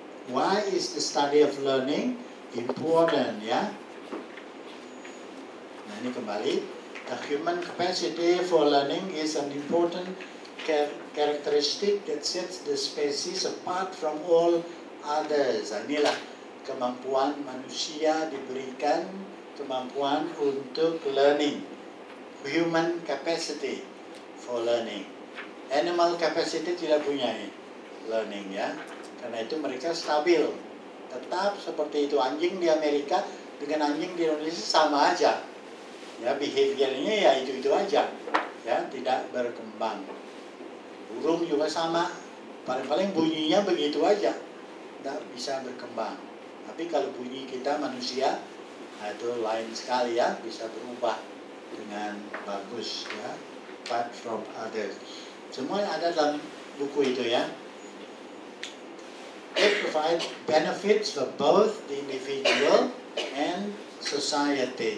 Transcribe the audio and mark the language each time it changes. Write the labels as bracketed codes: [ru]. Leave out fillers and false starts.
[en] Why is the study of learning important ya? [id] Nah, ini kembali, [en] the human capacity for learning is an important characteristic that sets the species apart from all others. [id] Inilah kemampuan manusia diberikan kemampuan untuk learning. [en] Human capacity for learning. Animal capacity [id] tidak punya learning ya. Karena itu mereka stabil. Tetap seperti itu, anjing di Amerika dengan anjing di Indonesia sama aja. Ya, behaviornya ya itu-itu aja. Ya, tidak berkembang. Burung juga sama. Paling-paling bunyinya begitu aja. Tidak bisa berkembang. Tapi kalau bunyi kita manusia, nah itu lain sekali ya, bisa berubah dengan bagus ya. [en] Apart from others. [id] Semua ada dalam buku itu ya. [en] It provides benefits for both the individual and society.